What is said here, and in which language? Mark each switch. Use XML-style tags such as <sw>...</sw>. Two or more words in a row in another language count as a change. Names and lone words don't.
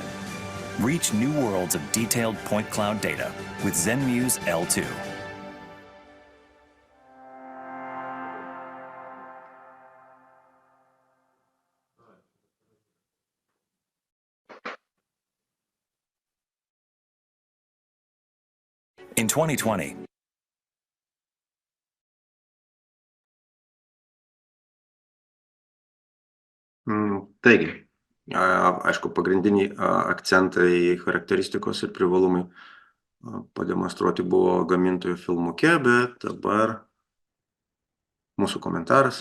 <en>Reach new worlds of detailed point cloud data with ZenMuse L2. In 2020,</en> <lt>Taigi, aišku, pagrindiniai akcentai, charakteristikos ir privalumai pademonstruoti buvo gamintojų filmuke, bet dabar mūsų komentaras.</lt>